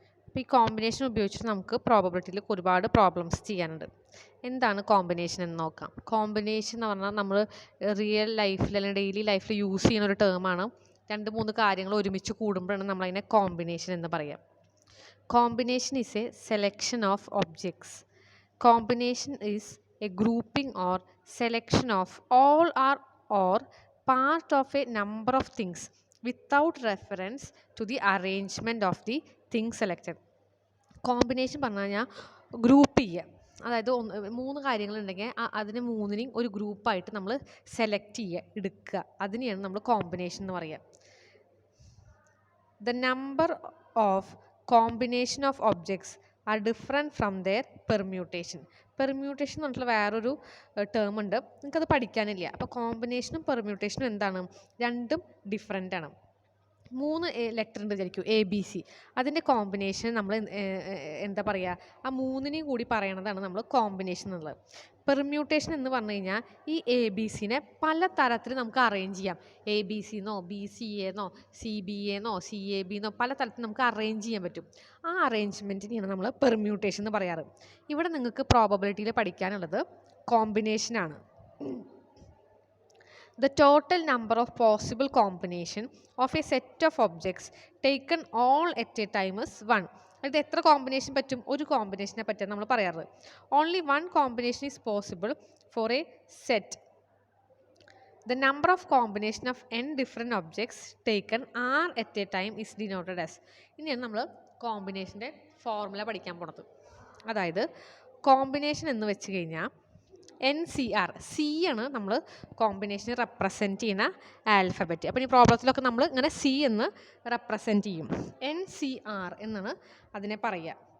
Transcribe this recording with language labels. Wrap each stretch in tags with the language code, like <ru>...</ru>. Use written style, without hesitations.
<ml>അപ്പോൾ ഈ കോമ്പിനേഷൻ ഉപയോഗിച്ചിട്ട് നമുക്ക് പ്രോബബിലിറ്റിയിൽ ഒരുപാട് പ്രോബ്ലംസ് ചെയ്യാനുണ്ട്. എന്താണ് കോമ്പിനേഷൻ എന്ന് നോക്കാം. കോമ്പിനേഷൻ എന്ന് പറഞ്ഞാൽ നമ്മൾ റിയൽ ലൈഫിൽ അല്ലെങ്കിൽ ഡെയിലി ലൈഫിൽ യൂസ് ചെയ്യുന്ന ഒരു ടേമാണ്. 2-3 കാര്യങ്ങൾ ഒരുമിച്ച് കൂടുമ്പോഴാണ് നമ്മളതിനെ കോമ്പിനേഷൻ എന്ന് പറയാം.</ml> <en>Combination is a selection of objects. Combination is a grouping or selection of all or part of a number of things without reference to the arrangement of the things selected.</en> <ml>Combination പറഞ്ഞു കഴിഞ്ഞാൽ group ചെയ്യുക. അതായത് 3 കാര്യങ്ങളുണ്ടെങ്കിൽ അതിനെ 3നെയും ഒരു ഗ്രൂപ്പായിട്ട് നമ്മൾ select ചെയ്യുക, എടുക്കുക. അതിനെയാണ് നമ്മൾ കോമ്പിനേഷൻ എന്ന് പറയുക.</ml> <en>The number of combination of objects are different from their permutation.</en> <ml>Permutation എന്ന് പറഞ്ഞിട്ടുള്ള വേറൊരു ടേം ഉണ്ട്, നിങ്ങൾക്കത് പഠിക്കാനില്ല. അപ്പോൾ കോമ്പിനേഷനും പെർമ്യൂട്ടേഷനും എന്താണ്? രണ്ടും ഡിഫറെൻ്റ് ആണ്. 3 ലെറ്റർ ഉണ്ട് വിചാരിക്കും, ABC. അതിൻ്റെ കോമ്പിനേഷൻ നമ്മൾ എന്താ പറയുക, ആ 3നെയും കൂടി പറയണതാണ് നമ്മൾ കോമ്പിനേഷൻ എന്നുള്ളത്. പെർമ്യൂട്ടേഷൻ എന്ന് പറഞ്ഞു കഴിഞ്ഞാൽ ഈ ABCനെ പല തരത്തിൽ നമുക്ക് അറേഞ്ച് ചെയ്യാം. ABC എന്നോ BCA എന്നോ CBA എന്നോ CAB എന്നോ പല തരത്തിൽ നമുക്ക് അറേഞ്ച് ചെയ്യാൻ പറ്റും. ആ അറേഞ്ച്മെൻറ്റിനെയാണ് നമ്മൾ പെർമ്യൂട്ടേഷൻ എന്ന് പറയാറ്. ഇവിടെ നിങ്ങൾക്ക് പ്രോബബിലിറ്റിയിൽ പഠിക്കാനുള്ളത് കോമ്പിനേഷനാണ്.</ml> <en>The total number of possible combination of a set of objects taken all at a time is 1.</en> <ml>ഇത് എത്ര കോമ്പിനേഷൻ പറ്റും? ഒരു കോമ്പിനേഷനെ പറ്റിയാണ് നമ്മൾ പറയാറ്.</ml> <en>Only one combination is possible for a set. The number of combination of n different objects taken r at a time is denoted as.</en> <ml>ഇനിയാണ് നമ്മൾ കോമ്പിനേഷൻ്റെ formula പഠിക്കാൻ പോണത്. അതായത് കോമ്പിനേഷൻ എന്ന് വെച്ച് കഴിഞ്ഞാൽ NCR, C ആണ് നമ്മൾ കോമ്പിനേഷനെ റെപ്രസെൻറ്റ് ചെയ്യുന്ന ആൽഫബറ്റ്. അപ്പോൾ ഈ പ്രോബ്ലത്തിലൊക്കെ നമ്മൾ ഇങ്ങനെ C എന്ന് റെപ്രസെൻറ്റ് ചെയ്യും. NCR എന്നാണ് അതിനെ പറയുക.</ml>